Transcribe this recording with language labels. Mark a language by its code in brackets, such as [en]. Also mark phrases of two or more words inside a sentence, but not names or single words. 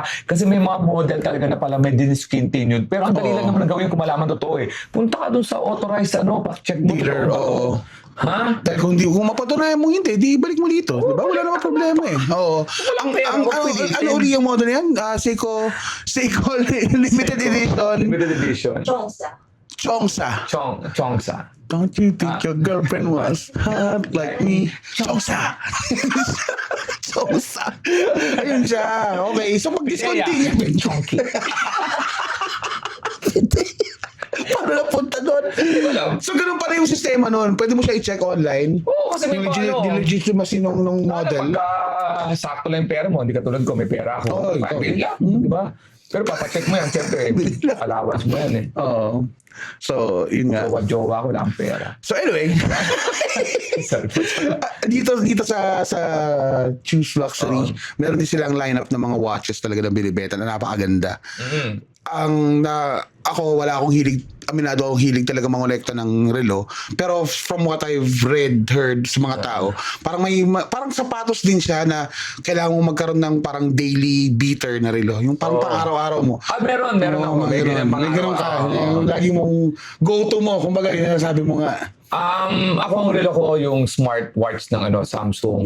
[tl] Kasi may mga model talaga na pala may discontinued. Pero ang dali lang naman ang gawin kung malaman totoo eh. Punta ka dun sa authorized check mo. Dealer, oo. Ha? Dahil kung mapatunayan mo hindi, di balik mo dito. Di ba? Wala namang problema eh. Oo. Ano uli yung model yan? Seiko Limited Edition. [en] Limited edition. Chongsa. Chongsa. Chongsa. Don't you think your girlfriend was hot like me? Chongsa. Chongsa. [tl] Ayun siya. Okay. So mag-discontinue. Chonky. Paano napunta doon? So ganun pa rin yung sistema noon. Pwede mo siya i-check online. Oo, kasi may Yung legitimacy ng model. Pagka sakto lang yung pera mo, hindi katulad ko, may pera ako. Oo, ikaw. Bili lang, di ba? Pero papacheck mo yan, siyempre, allowance mo yan eh. Oo. So, yun nga. Jowa ko lang pera. So anyway, dito sa Choose Luxury, meron din silang lineup ng mga watches talaga na binibenta na napakaganda. Ako wala akong hilig, aminado akong hilig talaga mangolekta ng relo, pero [en] from what I've heard [tl] sa mga tao, parang parang sapatos din siya na kailangan mo magkaroon ng parang [en] daily beater [tl] na relo, yung parang pang-araw-araw mo. Meron ako. May ganun ka. Yung lagi mong go-to mo, kumbaga yun ang sabi mo nga. Ako ang relo ko yung smartwatch ng Samsung.